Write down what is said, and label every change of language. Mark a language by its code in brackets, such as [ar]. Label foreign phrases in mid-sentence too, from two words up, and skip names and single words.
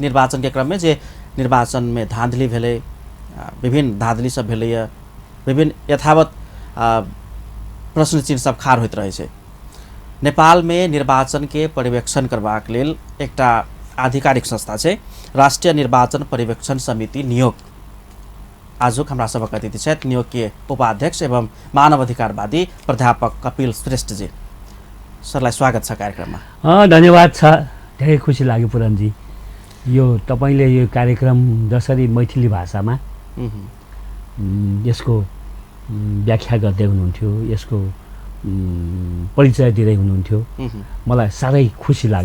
[mai] निर्वाचन के क्रम में जे निर्वाचन में धांधली भेलै, विभिन्न धांधली सब भेलैया, विभिन्न यथावत प्रश्न चिन्ह सब खाड़ होइत रहै छै। नेपाल में निर्वाचन के पर्यवेक्षण करबाक लेल एकटा आधिकारिक संस्था छै, राष्ट्रीय निर्वाचन पर्यवेक्षण समिति नियोग। आजुक हमरा सबक अतिथि छथि नियोग के उपाध्यक्ष एवं मानवाधिकारवादी प्राध्यापक कपिल श्रेष्ठ जी। [ne] सरलाई स्वागत छ कार्यक्रममा। धन्यवाद छ, धेरै खुसी लाग्यो पुरनजी। यो तपाईले यो कार्यक्रम जसरी मैथिली भाषामा यसको व्याख्या गर्दै हुनुहुन्थ्यो, यसको परिचय दिँदै हुनुहुन्थ्यो, मलाई साह्रै खुसी लाग्यो।